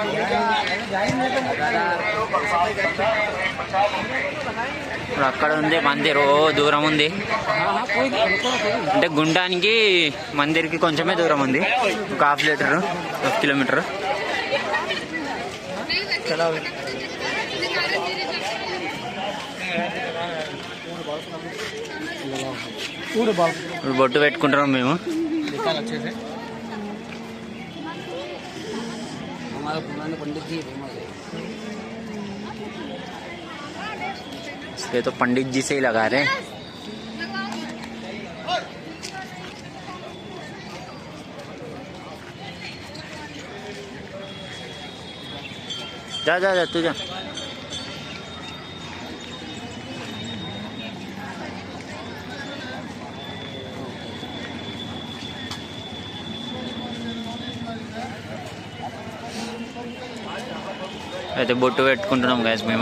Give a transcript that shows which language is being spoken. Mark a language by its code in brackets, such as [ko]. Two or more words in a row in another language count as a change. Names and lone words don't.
[te] ఇప్పుడు అక్కడ ఉంది మందిర్, దూరం ఉంది అంటే గుండానికి మందిర్కి కొంచెమే దూరం ఉంది, ఒక ½ కిలోమీటర్. ఇప్పుడు బొట్టు పెట్టుకుంటున్నాం మేము. [hi] ये तो पंडित जी से ही लगा रहे. जा जा जा तू जा. [te] అయితే బొట్టు పెట్టుకుంటున్నాం గైస్ మేము.